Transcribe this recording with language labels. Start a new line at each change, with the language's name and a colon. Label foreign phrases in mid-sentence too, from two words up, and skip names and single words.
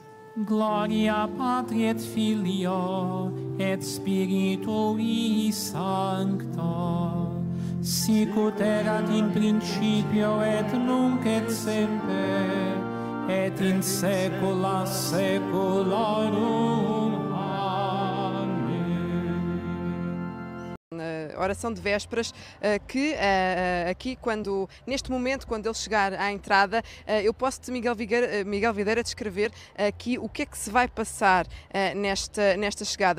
Latin: Gloria Patri et Filio et Spiritui Sancto, sic ut erat in principio et nunc et semper, et in saecula saeculorum.
Portuguese: Oração de vésperas, que aqui, neste momento, quando ele chegar à entrada, eu posso-te, Miguel Videira, descrever aqui o que é que se vai passar nesta chegada.